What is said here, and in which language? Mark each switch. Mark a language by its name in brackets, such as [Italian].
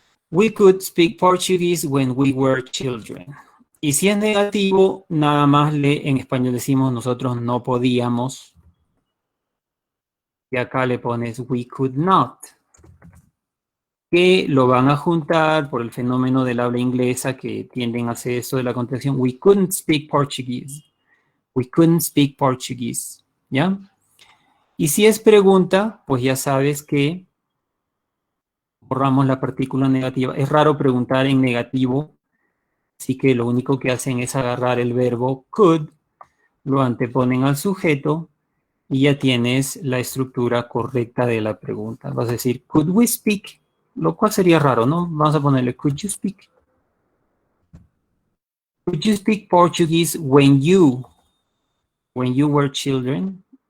[English] We could speak Portuguese when we were children. [Spanish] Y si es negativo, nada más en español decimos nosotros no podíamos. Y acá le pones [English] we could not. [Spanish] Que lo van a juntar por el fenómeno del habla inglesa que tienden a hacer eso de la contracción. [English] We couldn't speak Portuguese. We couldn't speak Portuguese. [Spanish] ¿Ya? Y si es pregunta, pues ya sabes que borramos la partícula negativa. Es raro preguntar en negativo, así que lo único que hacen es agarrar el verbo could, lo anteponen al sujeto y ya tienes la estructura correcta de la pregunta. Vas a decir, [English] could we speak? [Spanish] Lo cual sería raro, ¿no? Vamos a ponerle, [English] could you speak? Could you speak Portuguese when you were children?